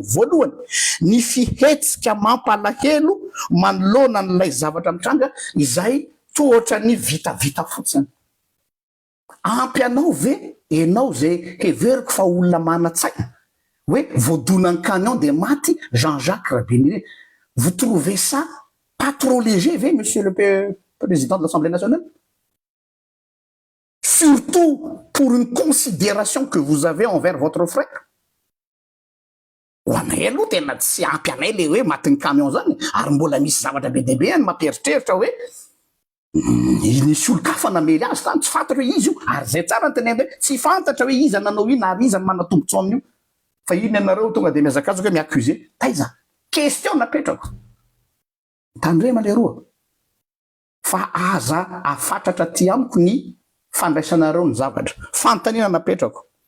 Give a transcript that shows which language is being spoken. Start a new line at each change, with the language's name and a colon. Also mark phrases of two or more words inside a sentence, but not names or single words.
Malagasy: Voalohany ny fihetsika mampalahelo manoloana n'ilay zavatra mitranga izay tohatra ny vitavita fotsiny. ampy anao ve enao zay heveriko fa olona mana-tsaina hoe voadonany camion de maty Jean-Jacques Rabinire.
French: Vous trouvez ça pas trop léger, ve, monsieur le président de l'Assemblée nationale? Surtout pour une considération que vous avez envers votre frère.
Malagasy: Ho anay aloha tena tsy ampy anay le hoe matin'ny camion zany, ary mbola misy zavatra be deabe any mampieritreritra hoe nisy olo-kafa namely azy tany tsy fantatra hoe izy io, ary zay tsara ny tenena hoe tsy fantatra hoe iza nanao ino ary iza ny manatombotso amin'io. Fa iny anareo tonga de miazakazaka hoe miaccuse taiza question napetrako tandrema le roa fa aza afatratra ty amiko ny fandraisanareo ny zavatra fantanina napetrako.